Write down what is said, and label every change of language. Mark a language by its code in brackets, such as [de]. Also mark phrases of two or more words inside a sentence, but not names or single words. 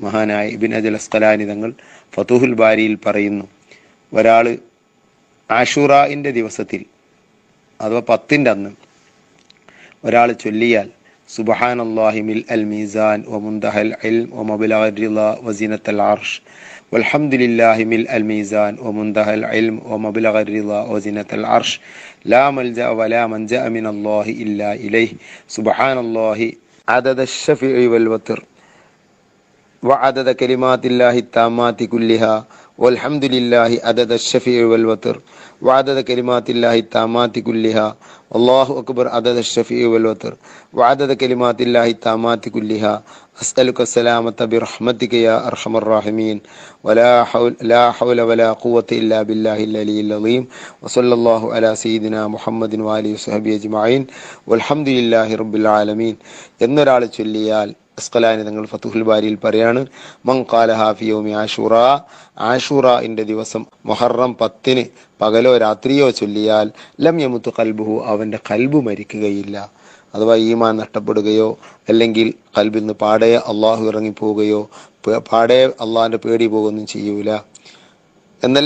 [ml] മഹാനായ ഇബ്നു ഹജർ അസ്ഖലാനി തങ്ങൾ ഫതുഹുൽ ബാരിയിൽ പറയുന്നു, ഒരാൾ ആഷൂറാന്റെ ദിവസത്തിൽ അഥവാ 10-ന്റെ അന്ന് ഒരാൾ ചൊല്ലിയാൽ [ar] سبحان الله ملء الميزان ومنتهى العلم ومبلغ الرضا وزنة العرش والحمد لله ملء الميزان ومنتهى العلم ومبلغ الرضا وزنة العرش لا ملجأ ولا منجى من الله إلا إليه سبحان الله عدد الشفع والوتر وعدد كلمات الله التامات كلها والحمد لله عدد الشفيع والوتر وعدد كلمات الله التامات كلها الله أكبر عدد الشفيع والوتر وعدد كلمات الله التامات كلها أسألك السلامة برحمتك يا أرحم الراحمين لا حول ولا قوة إلا بالله العلي العظيم وصلى الله على سيدنا محمد وآله وصحبه أجمعين والحمد لله رب العالمين [ml] എന്നൊരാൾ ചൊല്ലിയാൽ അസ്ഖലാനി തങ്ങൾ ഫതുഹുൽ ബാരിയിൽ പറയാണ്, [ar] من قالها في يوم عاشوراء, [ml] ആഷൂറാന്റെ ദിവസം മുഹറം 10-ന് പകലോ രാത്രിയോ ചൊല്ലിയാൽ [ar] لم يمت قلبه, [ml] അവന്റെ ഖൽബ് മരിക്കുകയില്ല. അഥവാ ഈമാൻ നഷ്ടപ്പെടുകയോ അല്ലെങ്കിൽ ഖൽബിൽ നിന്ന് പാടെ അള്ളാഹു ഇറങ്ങിപ്പോവുകയോ പാടെ അള്ളാഹിന്റെ പേടി പോകുകയൊന്നും ചെയ്യൂല എന്നല്ല.